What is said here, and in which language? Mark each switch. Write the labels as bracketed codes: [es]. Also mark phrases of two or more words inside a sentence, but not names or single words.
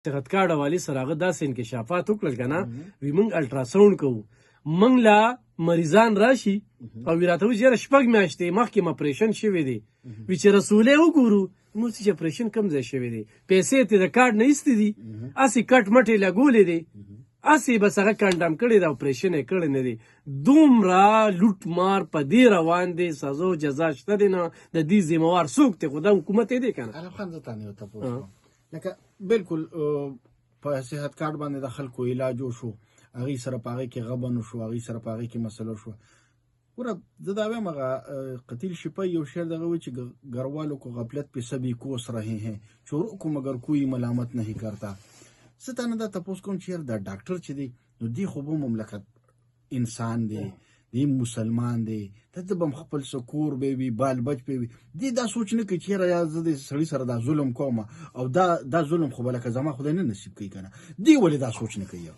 [ps] صحت کارډ والي سره هغه داسې انکشافات وکړل که نه وي موږ الټراساونډ کوو موږ له مریضان راشي او وي راته وایي چې یاره 6 میاشتې مخکې م اپریشن شوی دی وي چې رسولې وګورو موږ چې اپریشن کوم ځای شوی دی پیسې ترې د کارډ نه ایستې دي هسې کټ مټ یې لګولې دی هسې بس هغه کنډم کړی دی اپریشن یې کړی نه دی دومره لوټ مار په دې روان دی سزا و جزا شته دی نه د دې ذمهوار څوک دی خو دا حکومت یې دی که نه علم خان زه تا نه یو تپوس کوم لکه بالکل په صحت کارت باندې د خلکو علاج وشو هغې سره په هغې کې غبن وشو هغې سره په هغې کې مسله شوه ګوره زه دا وایم هغه قتیل شپه یو شعر دغه وایي چې [ur] گھروالوں کو غفلت پہ سبھی کوس رہے ہیں چوروں کو مگر کوئی ملامت نہیں کرتا [ps] زه تا نه دا تپوس کوم چې یار دا ډاکټر چې دی نو دی خو به مملکت انسان دی دی مسلمان دی ته به خپل سکور به وي بال بچ به وي دی دا سوچ نه کوي چې یاره یا زه د سړي سره دا ظلم کوم او دا ظلم خو به لکه زما خدای نه نصیب کوي که نه دی ولې دا سوچ نه کوي